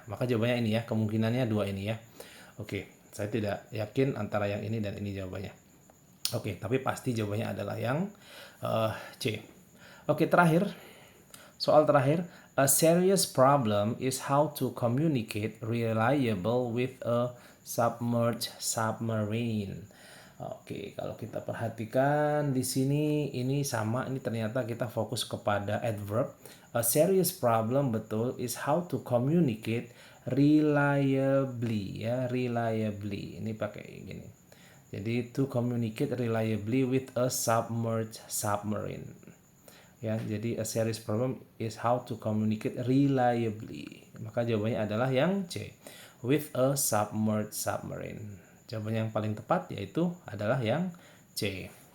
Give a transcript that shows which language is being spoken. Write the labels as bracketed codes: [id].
[id] Maka jawabannya ini ya, kemungkinannya dua ini ya. Oke, saya tidak yakin antara yang ini dan ini jawabannya. Oke, tapi pasti jawabannya adalah yang C. Oke, terakhir. Soal terakhir. [en] A serious problem is how to communicate reliable with a submerged submarine. [id] Oke, kalau kita perhatikan di sini ini sama, ini ternyata kita fokus kepada adverb. [en] A serious problem [id] betul [en] is how to communicate reliably ya, reliably. [id] Ini pakai gini. [en] Jadi to communicate reliably with a submerged submarine. Ya, jadi a serious problem is how to communicate reliably. [id] Maka jawabannya adalah yang C, [en] with a submerged submarine. [id] Jawaban yang paling tepat yaitu adalah yang C.